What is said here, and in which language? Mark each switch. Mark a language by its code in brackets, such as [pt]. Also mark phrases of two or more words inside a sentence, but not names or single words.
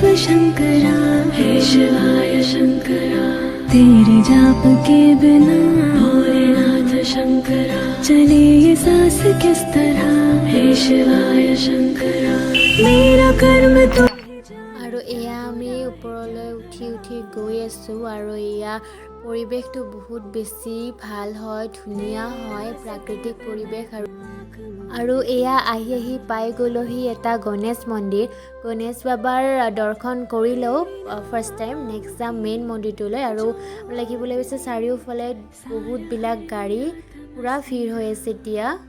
[hi] शंकरा हे शिवाय शंकरा तेरे जाप के बिना भोलेनाथ शंकरा चले ये सांस किस तरह हे शिवाय शंकरा मेरा कर्म तो [as] আৰু এয়া আমি ওপৰলৈ উঠি গৈ আছোঁ আৰু এয়া পৰিৱেশটো বহুত বেছি ভাল হয় ধুনীয়া হয় প্ৰাকৃতিক পৰিৱেশ আৰু এয়া আহি পাই গ'লোহি এটা গণেশ মন্দিৰ গণেশ বাবাৰ দৰ্শন কৰি লওঁ [en] first time next [as] যাম মেইন মন্দিৰটোলৈ আৰু লাগিবলৈ গৈছে চাৰিওফালে বহুতবিলাক গাড়ী পুৰা ভিৰ হৈ আছে এতিয়া